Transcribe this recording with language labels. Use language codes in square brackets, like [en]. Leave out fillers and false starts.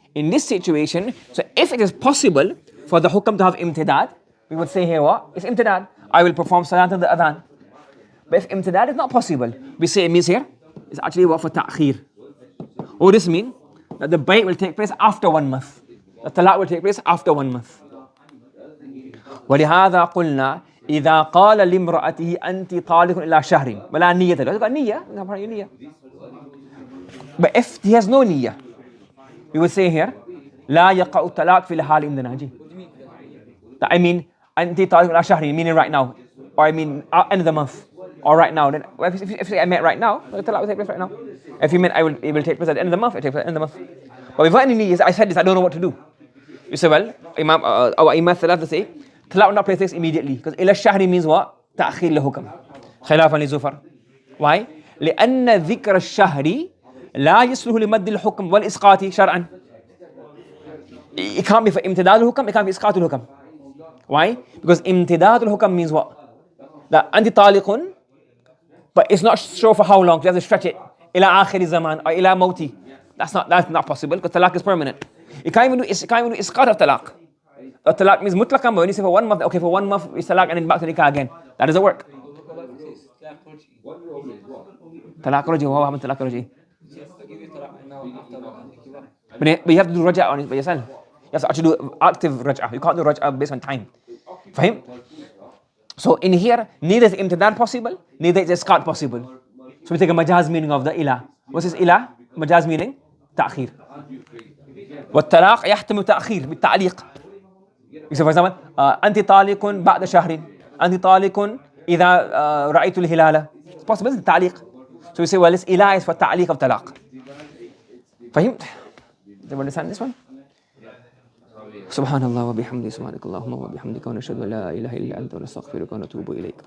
[en] In this situation, so if it is possible for the hukam to have imtidad, we would say here what? It's imtidad. I will perform salat in the adhan. But if imtidad is not possible, we say it means here, it's actually what for ta'khir. What does this mean? That the bay will take place after 1 month. The talaq will take place after 1 month. [ar] ولهذا قلنا إذا قال لامرأته أنت طالق إلى شهر ولا نية له. [en] He's got niyyah. But if he has no niyyah, we would say here [ar] لا يقع الطلاق في الحال عندنا. [en] That I mean [ar] أنت طالق إلى شهر, [en] meaning right now, or I mean end of the month, or right now. Then if I meant right now, the talaq will take place right now. If you meant it will take place at the end of the month, it takes place at the end of the month. But without any niyyah, I said this, I don't know what to do. You say, well, our Imam Thalatha say, talaq will not take place immediately. Because ila shahri means what? [ar] تأخير لحكم. خلافا لزفر. Why? لأن ذكر الشهر لا يصلح لمد الحكم والإسقاط شرعا. [en] It can't be for [ar] امتداد الحكم, [en] it can't be [ar] إسقاط الحكم. [en] Why? Because [ar] امتداد الحكم [en] means what? That [ar] أنت طالق, [en] but it's not sure for how long. You have to stretch it. [ar] إلى آخر الزمان or إلى موتي. [en] That's not possible because talaq is permanent. You can't even do isqat of talaq. Talaq means mutlaqan, but when you say for 1 month, okay, for 1 month it's talaq and then back to nikah again. That doesn't work. Talaq raji, what happened to talaq raji? But you have to do raj'a on it by yourself. You have to actually do active raj'a. You can't do raj'a based on time. Fahim? So in here, neither is imtidad possible, neither is isqat possible. So we take a majaz meaning of the ila. What's this ila? Majaz meaning? تأخير. [ar] والطلاق يحتمل تأخير بالتعليق. [en] For example, [ar] أنت طالق بعد شهر. أنت طالق إذا رأيت الهلال. [en] It's possible, it's التعليق. So we say, well, this إله is for تعليق of طلاق. [ar] فهمت? [en] Do you understand this one? [ar] سبحان الله وبحمده سبحانك اللهم وبحمدك ونشهد أن لا إله إلا أنت ونستغفرك ونتوب إليك.